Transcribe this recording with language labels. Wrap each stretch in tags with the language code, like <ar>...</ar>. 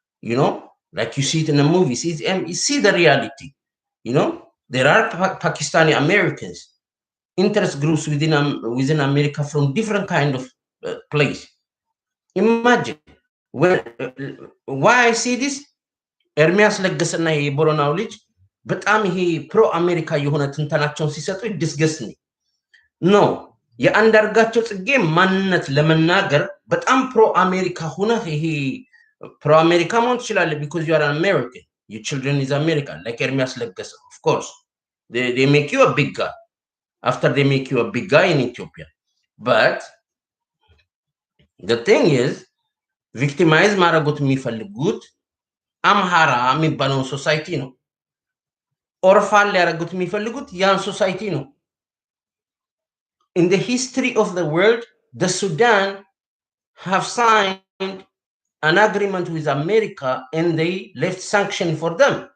<en>Like you see it in the movies. You see the reality. There are Pakistani Americans, interest groups within America from different kind of place. Imagine when why I see this.</en> <am>ኤርሚያስ ለገሰና የቦረናው ልጅ በጣም ይሄ ፕሮ አሜሪካ የሆነ ትንተናቸውን ሲሰጡ ዲስገስኒ ኖ የአንዳርጋቸው ጽጌ ማንነት ለመናገር በጣም ፕሮ አሜሪካ ሆነ ይሄ ፕሮ አሜሪካ መሆን ትችላለህ</am> <en>because you are an American, your children is American, like</en> <am>ኤርሚያስ ለገሰ.</am> <en>Of course they make you a big guy after they make you a big guy in Ethiopia. But the thing is</en> <am>ቪክቲማይዝ ማድረጉት የሚፈልጉት አምሃራ የሚባለውን ሶሳይቲ ነው።</am> <en>ኦርፋን ሊያደርጉት የሚፈልጉት ያን ሶሳይቲ ነው። in the history of the world, the Sudan have signed an agreement with America and they left sanction for them.</en>